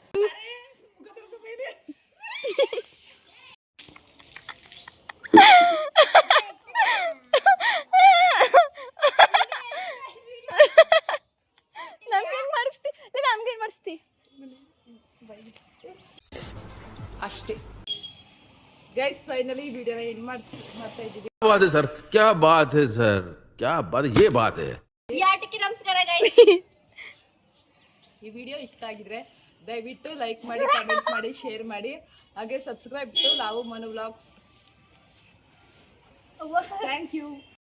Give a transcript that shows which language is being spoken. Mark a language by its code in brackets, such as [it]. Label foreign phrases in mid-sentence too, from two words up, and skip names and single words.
[kn] ನಮ್ಗೇನ್ ಮಾಡಿಸ್ತಿ ಅಷ್ಟೇ ಗೈಸ್ ಫೈನಲಿ ಈ ವಿಡಿಯೋನ ಎಂಡ್ ಮಾಡ್ತಾ ಇದ್ದೀವಿ. [hi] बात है सर, क्या बात है सर, क्या बात, ये बात है. [kn] ಯಾಟಕ್ಕೆ ನಮಸ್ಕಾರ ಗೈಸ್. ಈ ವಿಡಿಯೋ ಇಷ್ಟ ಆಗಿದ್ರೆ ದಯವಿಟ್ಟು ಲೈಕ್ ಮಾಡಿ, ಕಮೆಂಟ್ ಮಾಡಿ, ಶೇರ್ ಮಾಡಿ, ಹಾಗೆ [en] subscribe to [kn] ಲಾವು ಮನು ವ್ಲಾಗ್ಸ್. [en] thank you.